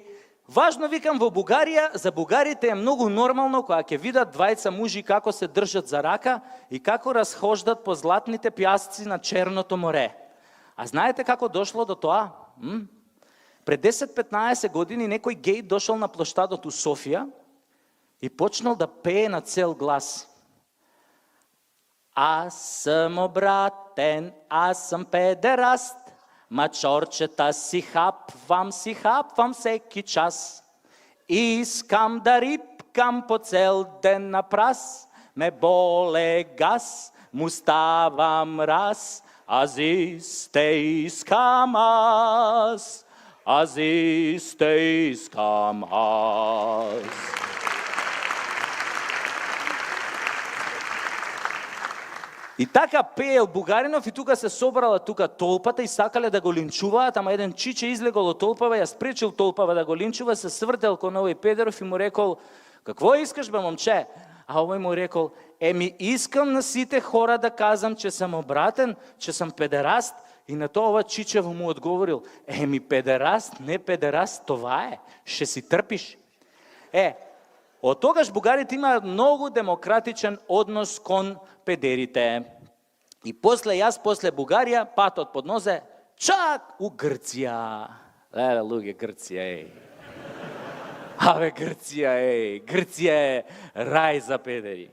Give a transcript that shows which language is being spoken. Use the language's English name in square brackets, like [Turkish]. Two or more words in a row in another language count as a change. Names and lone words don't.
[Macedonian] Важно, викам, во Бугарија, за бугарите е многу нормално кога ќе видат двајца мужи како се држат за рака и како разхождат по златните пјасци на Черното море. А знаете како дошло до тоа? Пред 10-15 години некој гей дошол на площадот у Софија и почнал да пее на цел глас. [Bulgarian] Аз съм обратен, аз съм педераст, мачорчета си хапвам всеки час. Искам да рипкам по цел ден на прас, ме боле газ, му ставам раз, аз исте искам аз, аз исте искам аз. [Macedonian] И така пеел Бугаринов и тука се собрала тука толпата и сакале да го линчуваат, ама еден чиче излегол од толпава, ја спречил толпава да го линчува, се свртел кон овој педеров и му рекол, [Bulgarian] какво искаш бе, момче? [Macedonian] А овој му рекол, [Bulgarian] еми искам на сите хора да казам, че съм обратен, че съм педераст. [Macedonian] И на тоа ова чичево му одговорил, [Bulgarian] еми педераст, не педераст, това е, ще си трпиш. [Macedonian] Од тогаш бугарите имаат многу демократичен однос кон педерите. И после Бугарија, патот под нозе, чак у Грција. Луѓе, Грција, Абе, Грција, Грција е рај за педери.